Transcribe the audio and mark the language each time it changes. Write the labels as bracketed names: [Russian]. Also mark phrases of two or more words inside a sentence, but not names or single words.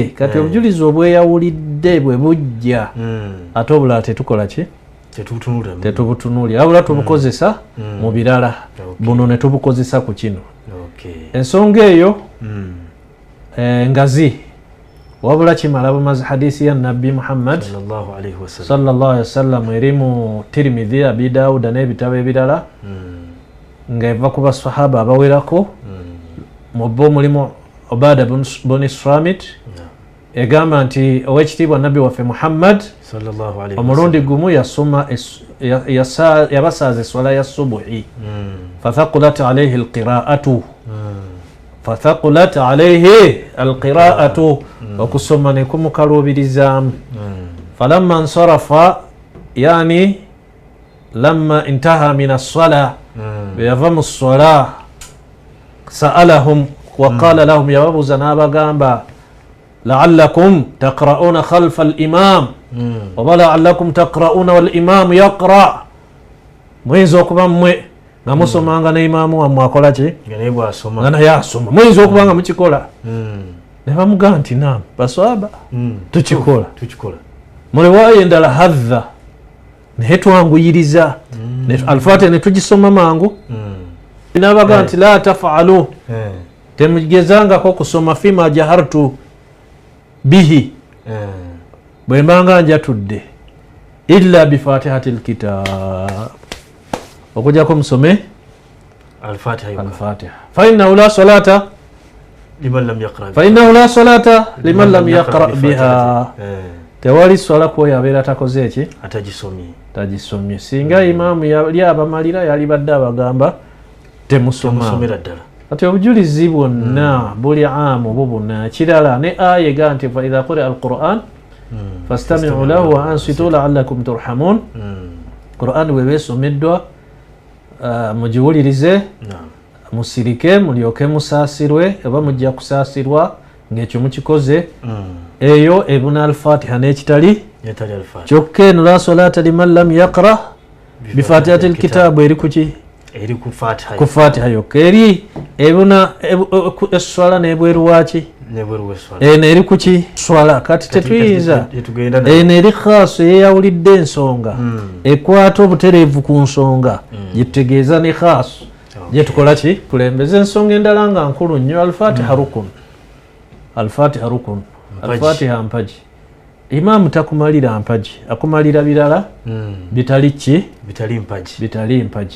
[Ganda] Kati obujulizi obweyawulidde bwe bujja ate obulala tetukola ki? Tetubutunuulira wabula tubukozesa mu birala. Buno ne tubukozesa ku kino. Ensonga eyo ngazi wabula kimala bumazi hadisi ya Nabbi Muhammad [Arabic] صلى الله عليه [Ganda] wasallam eri mu Tirmidhi, Abi Dawuda n'ebitabo ebirala nga eva ku basahaba abawerako mu bo mulimu Obada bun Samit egamba nti owekitiibwa Nabbi waffe Muhammad omulundi gumu yasoma yabasaaza eswala ya subuhi [Arabic] فثقلت عليه القراءة [Ganda] okusoma ne kumukaluubirizaamu. [Arabic] فلما انصرف يعني لما انتهى من الصلاة [Ganda] yava mu ssola [Arabic] سألهم وقال لهم [Ganda] yababuza n'abagamba [Arabic] لعلكم تقرؤون خلف الإمام oba لعلكم تقرؤون والإمام يقرأ', [Ganda] muyinza okuba mmwe nga musomanga ne imaamu wammwe akola ki? Nga naye asoma. Muyinza okuba nga mukikola. Ne bamugamba nti naam baswaba tukikola. Mu riwaaya endala hadha naye twanguyiriza al-Fatiha ne tugisoma mangu. N'abagamba nti [Arabic] لا تفعلوا [Ganda] temugezangako kusoma [Arabic] فيما جهرت به [Ganda] bwe mbanga njatudde [Arabic] إلا بفاتحة الكتاب, [Ganda] okujjako musome al-Fatiha. [Arabic] فإنه لا صلاة لمن لم يقرأ بها. [Ganda] Tewali swala ko yabeera takoze eki? Tagisomye. Singa imaamu yali abamalira yali badde abagamba temusoma. Ati obujulizi bwonna buli amu bubuna kirala ne aya ega nti [Arabic] فإذا قرئ القرآن فاستمعوا له وأنصتوا لعلكم ترحمون. [Ganda] Qur'an bwe beesomeddwa mugiwulirize musirike mulyoke musaasirwe oba mujja kusaasirwa ng'ekyo mukikoze. Eyo ebuna al-Fatiha n'ekitali kyokka eno [Arabic] لا صلاة لمن لم يقرأ بفاتحة الكتاب [Ganda] eri kuki? Eri ku Fatiha yokka. Eri ebuna eswala n'ebweru waki? Eri kuki? Swala. Kati tetuyinza eno eri khaasu eyeyawulidde ensonga ekwata obutereevu ku nsonga gyetutegeeza ne khaasu gyetukola ki? Kulembeza ensonga endala nga nkulu nnyo. al-Fatiha rukun. al-Fatiha mpaji. Imaamu takumalira mpaji, akumalira birala bitali ki? Bitali mpaji.